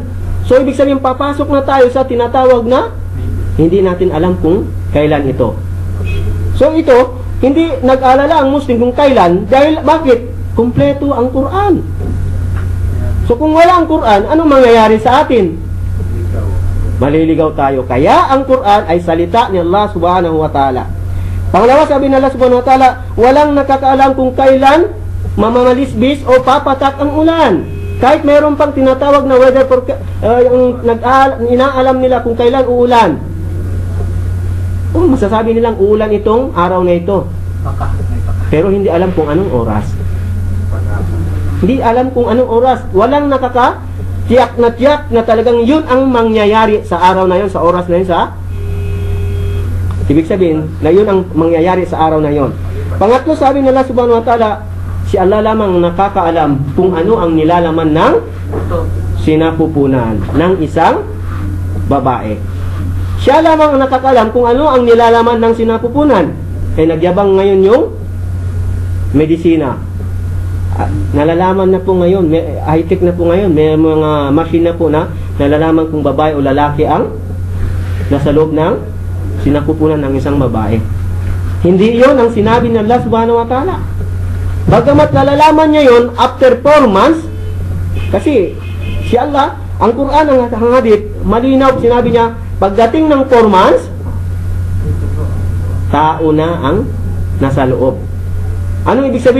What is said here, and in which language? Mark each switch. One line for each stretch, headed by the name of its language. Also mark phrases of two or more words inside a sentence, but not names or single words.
Filipino: So ibig sabihin, papasok na tayo sa tinatawag na hindi natin alam kung kailan ito. So ito, hindi nag-alala ang Muslim kung kailan, dahil bakit? Kumpleto ang Quran. So kung wala ang Quran, anong mangyayari sa atin? Maliligaw tayo. Kaya ang Quran ay salita ni Allah
Arabic: سبحانه وتعالى.
Filipino: Pangalawa, sabi ng Allah
Arabic: سبحانه وتعالى,
Filipino: walang nakakaalam kung kailan mamamalisbis o papatak ang ulan. Kahit mayroon pang tinatawag na weather inaalam nila kung kailan uulan. Masasabi nilang uulan itong araw na ito. Pero hindi alam kung anong oras. Hindi alam kung anong oras. Walang tiyak na talagang yun ang mangyayari sa araw na yun, sa oras na yun, ibig sabihin na yun ang mangyayari sa araw na yun. Pangatlo, sabi nila
Arabic: سبحانه وتعالى,
Filipino: si Allah lamang nakakaalam kung ano ang nilalaman ng sinapupunan ng isang babae. Siya lamang ang nakakaalam kung ano ang nilalaman ng sinapupunan. Kaya nagyabang ngayon yung medisina. Nalalaman na po ngayon, high-tech na po ngayon, may mga machine na po na nalalaman kung babae o lalaki ang nasa loob ng sinapupunan ng isang babae. Hindi yon ang sinabi ng Allah
Arabic: سبحانه وتعالى.
Filipino: Bagamat nalalaman niya yon
English: after 4 months,
Filipino: kasi si Allah, ang Quran, ang hadith, malinaw, sinabi niya, pagdating ng
English: 4 months,
Filipino: tao na ang nasa loob. Anong ibig sabihin?